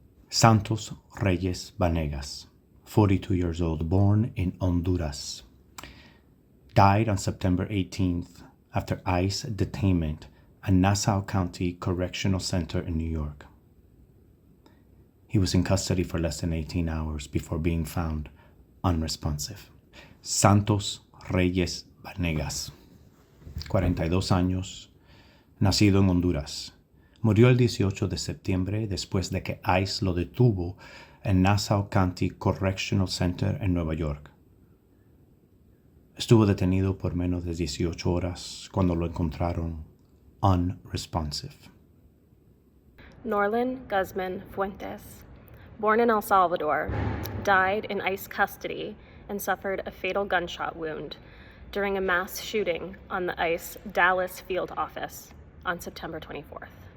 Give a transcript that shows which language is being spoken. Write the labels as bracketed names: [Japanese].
[English] Santos Reyes Vanegas, 42 years old, born in Honduras, died on September 18th after ICE detainment at Nassau County Correctional Center in New York. He was in custody for less than 18 hours before being found unresponsive. [Spanish] Santos Reyes Vanegas, 42 años, nacido en Honduras. Murió el 18 de septiembre después de que ICE lo detuvo en Nassau County Correctional Center en Nueva York. Estuvo detenido por menos de 18 horas cuando lo encontraron unresponsive. [English] Norlin Guzman Fuentes, born in El Salvador, died in ICE custody and suffered a fatal gunshot wound during a mass shooting on the ICE Dallas field office on September 24th.